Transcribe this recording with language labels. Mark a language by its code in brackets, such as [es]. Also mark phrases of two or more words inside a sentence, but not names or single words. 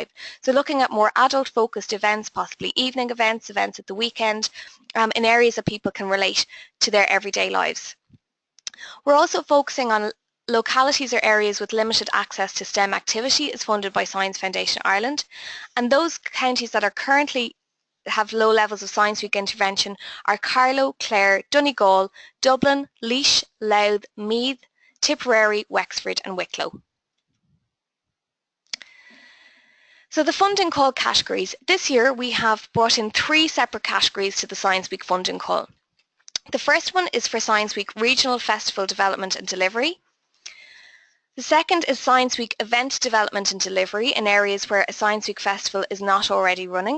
[en] So looking at more adult-focused events, possibly evening events, events at the weekend, in areas that people can relate to their everyday lives. We're also focusing on localities or areas with limited access to STEM activity is funded by Science Foundation Ireland, and those counties that are currently have low levels of Science Week intervention are Carlow, Clare, Donegal, Dublin, Laois, Louth, Meath, Tipperary, Wexford and Wicklow. So the funding call categories. This year we have brought in 3 separate categories to the Science Week funding call. The first one is for Science Week Regional Festival Development and Delivery. The second is Science Week Event Development and Delivery in areas where a Science Week festival is not already running.